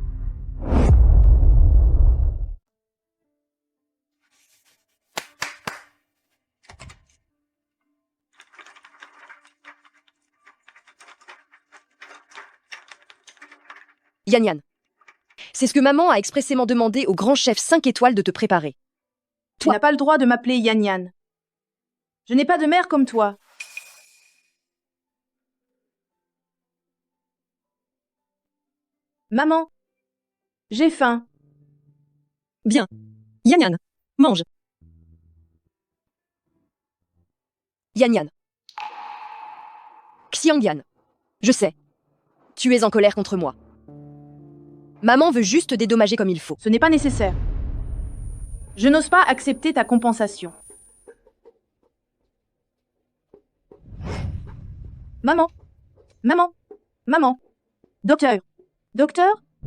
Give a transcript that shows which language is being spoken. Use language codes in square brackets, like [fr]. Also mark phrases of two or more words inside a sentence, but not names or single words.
[fr] Yann Yan, c'est ce que maman a expressément demandé au grand chef 5 étoiles de te préparer. Tu n'as pas le droit de m'appeler Yan Yan. Je n'ai pas de mère comme toi. Maman, j'ai faim. Bien. Yan Yan, mange. Yan Yan. Xiang Yan. Je sais. Tu es en colère contre moi. Maman veut juste te dédommager comme il faut. Ce n'est pas nécessaire. Je n'ose pas accepter ta compensation. Maman. Maman. Maman. Docteur. Docteur?